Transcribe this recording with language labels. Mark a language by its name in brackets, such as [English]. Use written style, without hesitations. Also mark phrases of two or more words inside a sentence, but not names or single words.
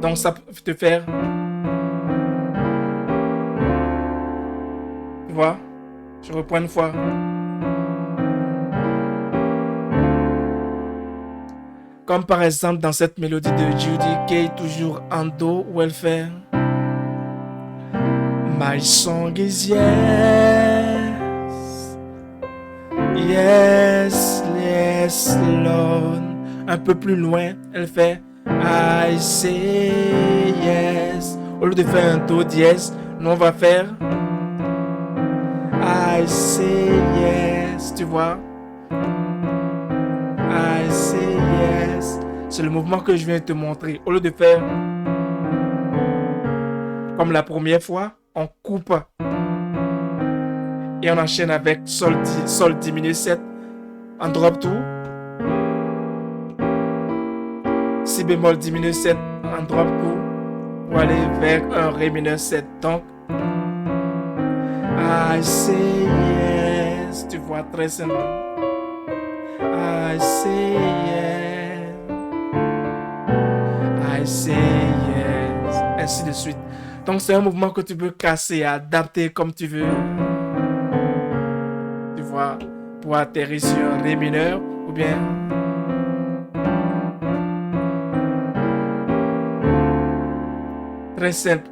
[French] Donc ça peut te faire. Tu vois? Je reprends une fois. Comme par exemple dans cette mélodie de Judy Kay, toujours en Do, où elle fait [English] My song is yes, yes, yes, Lord. [French] Un peu plus loin, elle fait [English] I say yes. [French] Au lieu de faire un Do dièse, nous on va faire [English] I say yes. [French] Tu vois? [English] I say yes. [French] C'est le mouvement que je viens de te montrer. Au lieu de faire comme la première fois, on coupe et on enchaîne avec Sol diminue 7 en drop tout. Si bémol diminue 7 en drop tout. pour aller vers un Ré mineur 7. Donc, [English] I say yes. [French] Tu vois, très simple. [English] I say yes. I say yes. [French] Ainsi de suite. Donc, c'est un mouvement que tu peux casser, adapter comme tu veux. Tu vois, pour atterrir sur un Ré mineur ou bien. Très simple.